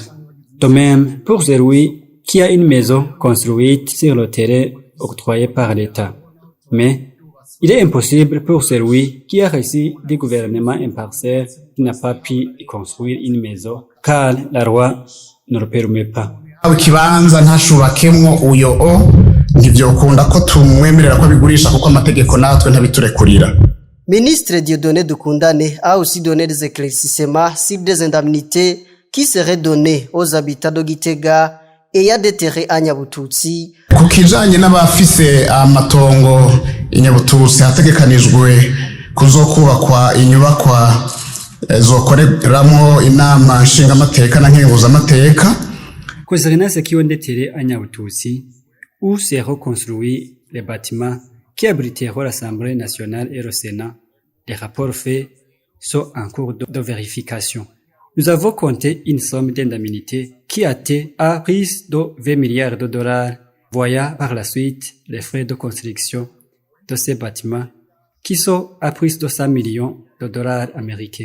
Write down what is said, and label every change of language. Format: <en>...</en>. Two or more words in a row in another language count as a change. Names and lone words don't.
<fr>De même, pour celui qui a une maison construite sur le terrain octroyé par l'État. Mais il est impossible pour celui qui a reçu du gouvernement une parcelle qui n'a pas pu construire une maison, car la loi ne le permet pas.</fr> <rn>Ikibanza ntashubakemwo uyo ntivyokunda ko tumwemerera ko bigurisha kuko amategeko natwe ntabiturekurira.</rn> <fr>Ministre Dieudonné Dukundane a aussi donné des éclaircissements sur des indemnités qui seraient données aux habitants de Gitega et à des terrains à Nyabututsi.</fr> <rn>Ku kijanye n'abafise amatongo i Nyabututsi hategekanijwe kuzokubakwa inyubakwa zokoreramo inama nshingamateka na nkenguzamateka.</rn> <fr>Concernant ceux qui ont des terrains à Nyabututsi, où se reconstruit les bâtiments qui abriteront l'Assemblée nationale et le Sénat, les rapports faits sont en cours de vérification. Nous avons compté une somme d'indemnité qui a été à prise de 20 milliards de dollars, voyant par la suite les frais de construction de ces bâtiments qui sont à prise de 100 millions de dollars américains.</fr>